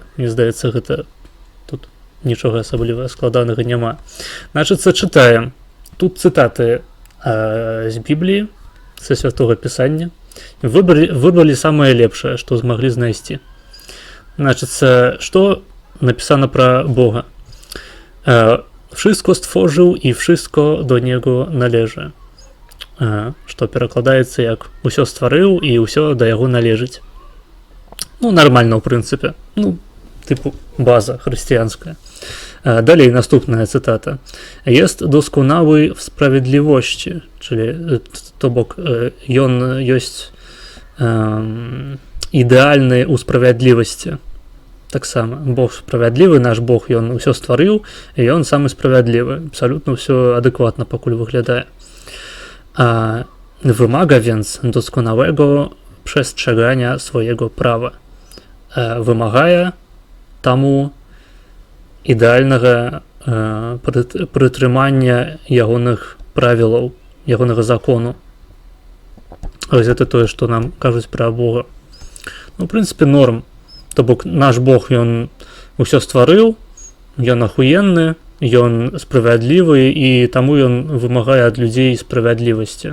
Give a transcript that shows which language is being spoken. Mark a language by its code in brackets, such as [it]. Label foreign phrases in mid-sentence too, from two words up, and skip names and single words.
[be] Мне здаецца, гэта тут нічога асабліва складанага няма. Значыцца, чытаем. Тут цытаты з Бібліі, са святога пісання. Выбралі самае лепшае, што змаглі знайсці. Значыцца, што напісана пра Бога? [pl] Wszystko stworzył i wszystko do niego należy. [be] Што перакладаецца як «усё стварыў і ўсё да яго належыць». Нармальна, ў прынцыпе. Тыпу база хрысціянская. Далей наступная цытата. [pl] «Jest doskonały w sprawiedliwości», czyli [be] то бок ён ёсць ідэальны ў справядлівасці. Таксама Бог справядлівы, наш Бог, ён усё стварыў, і ён самы справядлівы. Абсалютна ўсё адэкватна пакуль выглядае. [pl] Wymaga więc doskonałego przestrzegania swojego prawa. [be] Wymagає таму ідэальнага прытрымання ягоных правілаў, ягонага закону. Ось гэта тое, што нам кажуць пра Бога. В прынцыпе, норм. То бок наш Бог, ён усё стварыў, ён ахуенны, ён справядлівы, і таму ён вымагае ад людзей справядлівасці.